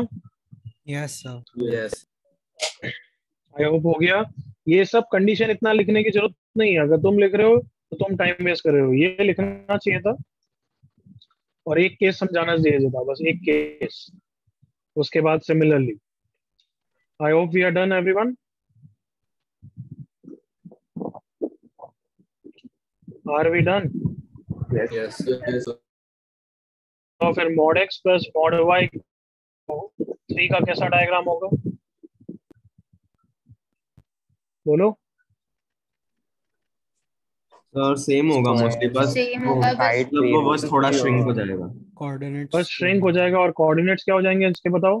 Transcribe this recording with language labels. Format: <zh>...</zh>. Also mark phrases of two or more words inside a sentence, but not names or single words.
<en>yes sir Yes. I hope</en> <hi>हो गया। ये सब कंडीशन इतना लिखने की जरूरत नहीं है, अगर तुम लिख रहे हो तो तुम टाइम वेस्ट कर रहे हो, ये लिखना चाहिए था और एक केस समझाना चाहिए था, बस एक केस, उसके बाद सिमिलरली।</hi> <en>I hope we are done everyone. Are we done? Yes. Yes.</en> <hi>तो फिर mod x प्लस mod y 3 का कैसा डायग्राम होगा? बोलो। सर सेम होगा मोस्टली, बस सेम होगा बस वो बस थोड़ा श्रिंक हो जाएगा। कोऑर्डिनेट्स बस श्रिंक हो जाएगा और कोऑर्डिनेट्स क्या हो जाएंगे इसके बताओ?</hi>